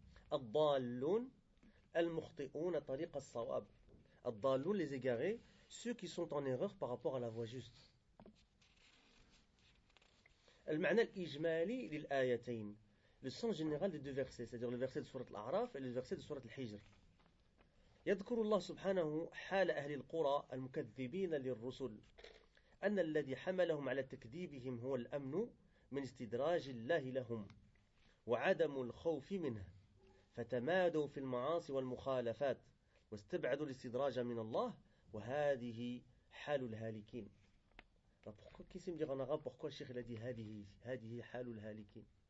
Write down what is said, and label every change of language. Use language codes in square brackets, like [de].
[ar] Ad-dallun al-mukhti'un at-tariq as-sawab. [fr] Ad-dallun, les égarés, ceux qui sont en erreur par rapport à la voie juste. [ar] Al-ma'na al-ijmali lil-ayatayn. [fr] Le sens général des deux versets, c'est-à-dire le verset de sourate Al-A'raf et le verset de sourate Al-Hijr. [ar] يذكر الله سبحانه حال أهل القرى المكذبين للرسل أن الذي حملهم على تكذيبهم هو الأمن من استدراج الله لهم وعدم الخوف منه فتمادوا في المعاصي والمخالفات واستبعدوا الاستدراج من الله وهذه حال الهالكين. [fr] Pourquoi qui dire en arabe pourquoi le cheikh a dit [ar] هذه حال الهالكين.